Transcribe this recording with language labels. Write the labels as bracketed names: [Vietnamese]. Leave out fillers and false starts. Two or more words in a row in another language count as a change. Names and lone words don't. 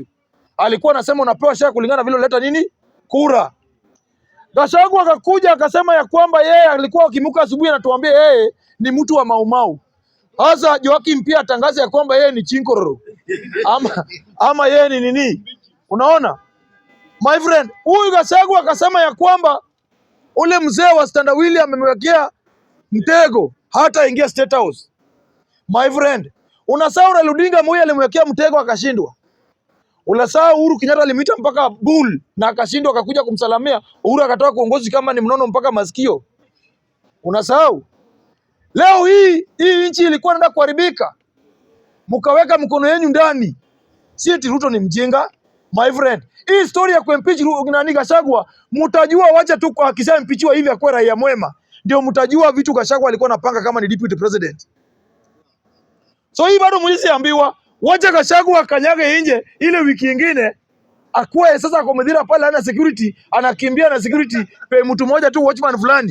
[Swahili] Alikuwa anasema unapewa share kulingana vile uleta nini? Kura. Gachagua akakuja akasema ya kwamba yeye alikuwa akimuka asubuhi anatuambia yeye ni mtu wa Maumau. Sasa Joakim pia atangaza ya kwamba yeye ni Chinkororo. Ama yeye ni nini? Unaona? [English] My friend, [Swahili] huyu Gachagua akasema ya kwamba ule mzee wa standawili amemwekea mtego hata ingia State House. [English] My friend, [Swahili] unasahau Raila Odinga moyo alimwekea mtego akashindwa. Unasahau Uhuru Kenyatta alimwita mpaka bull na akashindwa, akakuja kumsalamia. Uhuru akatoa kuongozi kama ni mnono mpaka masikio. Unasahau? Leo hii nchi ilikuwa inaenda kuharibika. Mkaweka mkono yenu ndani. Si eti Ruto ni mjinga. [English] My friend, [Swahili] hii story ya kuimpeach nani Gachagua, mtajua wacha tu kwa akishaimpeachiwa hivi akwe raia mwema. Ndio mtajua vitu Gachagua alikuwa anapanga kama ni [English] deputy president. [Swahili] So hii bado mlisiambiwa wacha Gachagua kanyage nje ile wiki nyingine akue sasa kwa Medira pale ana security, anakimbia na security pe mtu mmoja tu watchman fulani.